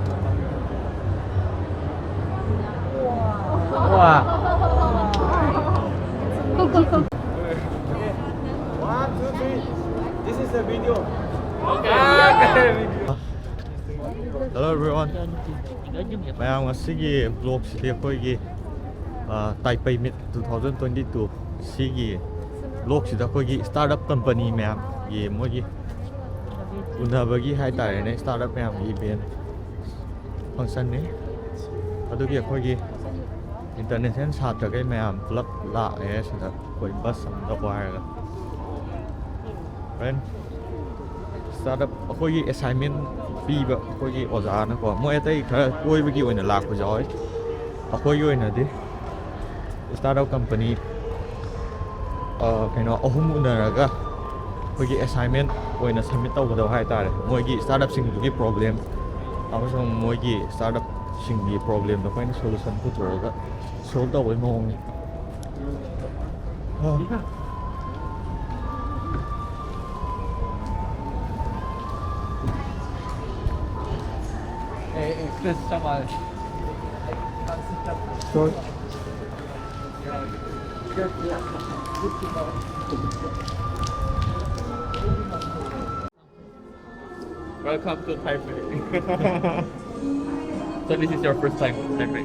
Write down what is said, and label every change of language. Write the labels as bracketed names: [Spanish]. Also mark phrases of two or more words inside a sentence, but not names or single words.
[English] Wow. 1, 2, 3. This is the video. Hello everyone. [Manipuri] Mayam asigi vlog sidi akhoi Taipei Meet 2022 sigi vlog sida akhoi [English] startup company [Manipuri] mayam gi mogi unabagi hai tare ne startup mayam gi [English] event function [Manipuri] ne adugi akhoi international satra kai mayam pulap la e sida koi bus am da wire friend startup akhoi assignment piba akhoi oja na ko mo atai khara koi bagi oina lak ko joi akhoi oina di [English] startup company [Manipuri] kaino ahum unaraga akhoi assignment oina submit tawgadaw hai tare moigi startup sing gi problem amasong moigi startup sing gi problem da kaino solution putraga solve tawai mong ni [English] Chris, sama. So, Welcome to Taipei. So this is your first time in Taipei?